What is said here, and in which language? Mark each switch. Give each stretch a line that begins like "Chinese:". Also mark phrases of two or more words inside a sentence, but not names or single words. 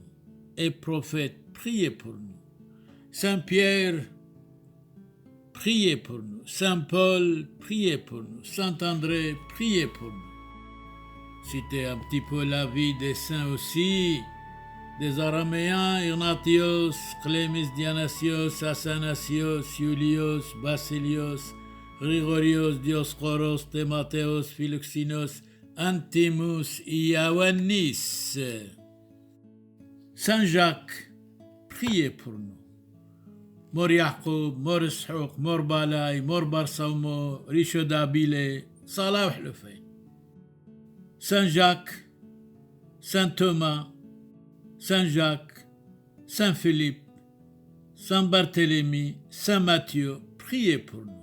French: Et prophètes, priez pour nous. Saint Pierre, priez pour nous. Saint Paul, priez pour nous. Saint André, priez pour nous. Citez un petit peu la vie des saints aussi, des Araméens, Ignatios, Clémis Dionysios, Athanasios, Iulios, Basilios, Grigorios, Dioscoros, Timotheos, Philoxinos, Antimus, Ioannis. Saint Jacques, priez pour nous. Mor Yacoub, Mor Ishouk, Mor Balai, Mor Barsaumo, Richo d'Abile, Salah le fait. Saint Jacques, Saint Thomas, Saint Jacques, Saint Philippe, Saint Barthélemy, Saint Matthieu, priez pour nous.